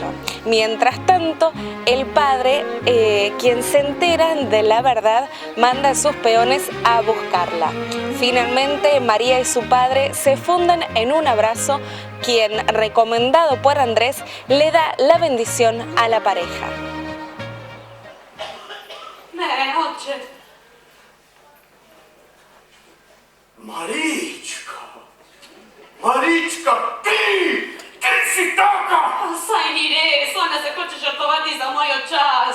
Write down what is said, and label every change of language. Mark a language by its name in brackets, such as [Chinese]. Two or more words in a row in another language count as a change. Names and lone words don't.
[Spanish] Mientras tanto, el padre, quien se entera de la verdad, manda a sus peones a buscarla. Finalmente, María y su padre se funden en un abrazo, quien, recomendado por Andrés, le da la bendición a la pareja. [Slovenian] Oče, Marička, ti si taka! saj ni res, ona se hoče žrtvovati za mojo čast.